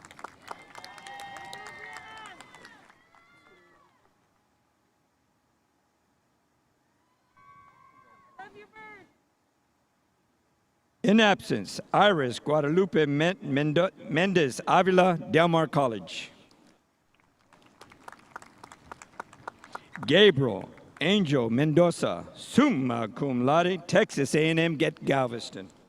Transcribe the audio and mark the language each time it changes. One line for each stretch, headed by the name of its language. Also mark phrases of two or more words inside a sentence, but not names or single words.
English: In absence, Iris Guadalupe Mendez Avila, Del Mar College. Gabriel Angel Mendoza,
Latin: summa cum laude,
English: Texas A&M at Galveston.